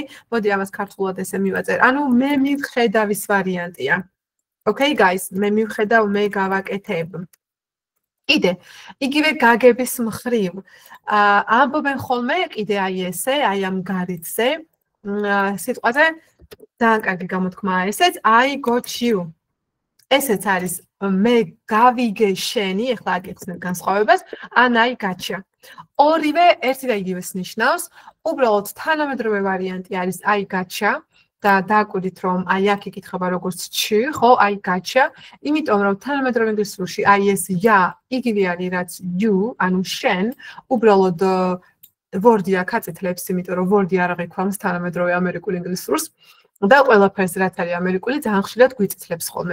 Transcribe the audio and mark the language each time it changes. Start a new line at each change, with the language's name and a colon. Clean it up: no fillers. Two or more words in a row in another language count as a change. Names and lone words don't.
Georgian: მოდი ამას ქართულად ესე მივაწერ. ანუ მე მივხედავის ვარიანტია.
English: okay guys,
Georgian: მე მივხედავ მე გავაკეთებ. კიდე, იგივე გაგების მხრივ. ამბობენ ხოლმე კიდე აი ესე, აი ამ გარეთზე, სიტყვაზე ძალიან კარგი გამოთქმაა ესეც,
English: I got you.
Georgian: ესეც არის მე გავიგე შენი, ეხლა აგიხსნით განსხვავებას, ან
English: I got you.
Georgian: ორივე ერთი და იგივეს ნიშნავს, უბრალოდ თანამედროვე ვარიანტი არის
English: I got you.
Georgian: და დააკვირდით რომ აი აქ იკითხება როგორც ჩი, ხო,
English: I gotcha,
Georgian: იმიტომ რომ თანამედროვე ინგლისურში აი ეს ya იგივე არის რაც you, ანუ შენ, უბრალოდ word-ი აქ აწითლებს, იმიტომ რომ word-ი არ აღიქვამს თანამედროვე ამერიკულ ინგლისურს და ყველაფერს რაც არის ამერიკული ძალიან ხშირად გვიწითლებს ხოლმე.